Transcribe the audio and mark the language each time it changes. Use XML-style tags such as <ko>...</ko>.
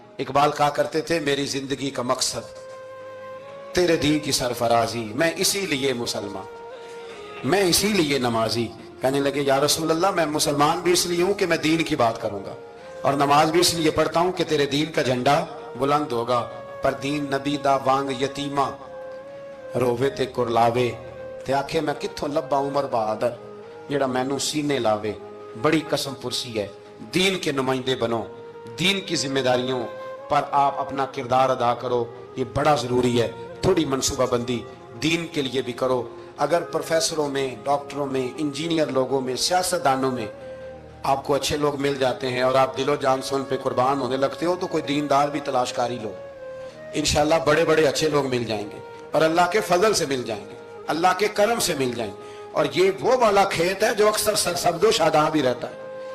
<ur>اقبال کہا کرتے تھے میری زندگی کا مقصد تیرے دین کی سرفرازی, میں اسی لیے مسلمان, میں اسی لیے نمازی. کہنے لگے یا رسول اللہ میں مسلمان بھی اس لیے ہوں کہ میں دین کی بات کروں گا, اور نماز بھی اس لیے پڑھتا ہوں کہ تیرے دین کا جھنڈا بلند ہوگا.</ur> <pa>پر دین نبی دا وانگ یتیمہ رووے تے کرلاوے, تے آکھے میں کتھوں لبا عمر بہادر جیڑا مینوں سینے لاوے.</pa> <ur>بڑی قسم پرسی ہے, دین کے نمائندے بنو, دین کی ذمہ داریوں پر آپ اپنا کردار ادا کرو, یہ بڑا ضروری ہے. تھوڑی منصوبہ بندی دین کے لیے بھی کرو. اگر پروفیسروں میں, ڈاکٹروں میں, انجینئر لوگوں میں, سیاستدانوں میں آپ کو اچھے لوگ مل جاتے ہیں اور آپ دل و جان سے ان پہ قربان ہونے لگتے ہو, تو کوئی دیندار بھی تلاش کاری لو, انشاءاللہ بڑے بڑے اچھے لوگ مل جائیں گے, اور اللہ کے فضل سے مل جائیں گے, اللہ کے کرم سے مل جائیں گے. اور یہ وہ والا کھیت ہے جو اکثر سرسبز و شاداب ہی رہتا ہے.</ur>